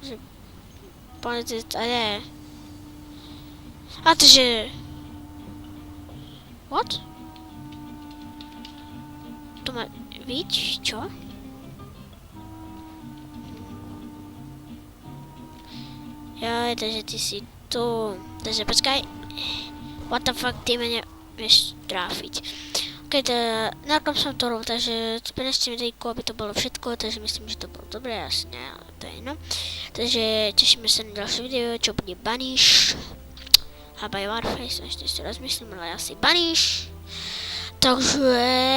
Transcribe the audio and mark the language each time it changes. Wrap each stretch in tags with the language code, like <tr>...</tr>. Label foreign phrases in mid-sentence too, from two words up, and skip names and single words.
<sk>A nie. A to, že... What? To má... Víč, čo? Jaj, takže ty si tu. Takže počkaj.</sk> <en>What the fuck,</en> <sk>ty ma nevieš tráfiť. Ok, na kom som to robil, takže prenašte videjku, aby to bolo všetko, takže myslím, že to bolo dobré, asi ne, ale to je jedno. Takže tešíme sa na ďalšie video, čo bude Banish. A by Warface, ešte si rozmyslím, ale asi Banish.</sk>